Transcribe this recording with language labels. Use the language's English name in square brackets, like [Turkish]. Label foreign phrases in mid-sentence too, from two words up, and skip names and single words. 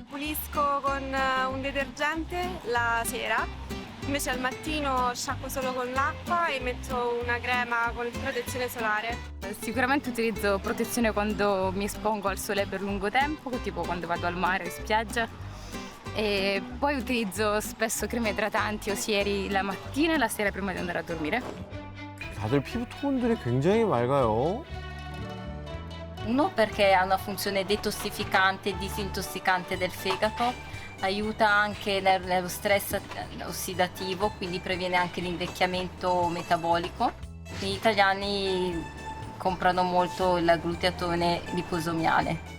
[Italian] Pulisco con un detergente la sera Invece al mattino sciacquo solo con l'acqua e metto una crema con protezione solare. Sicuramente utilizzo protezione quando mi espongo al sole per lungo tempo, tipo quando vado al mare o in spiaggia. E poi utilizzo spesso creme idratanti o sieri la mattina e la sera prima di andare a dormire. [Korean] 다들 pi부 톤들이 굉장히 맑아요. [Italian] Uno perché ha una funzione detossificante e disintossicante del fegato, aiuta anche nello stress ossidativo, quindi previene anche l'invecchiamento metabolico. Gli italiani comprano molto il glutathione liposomiale.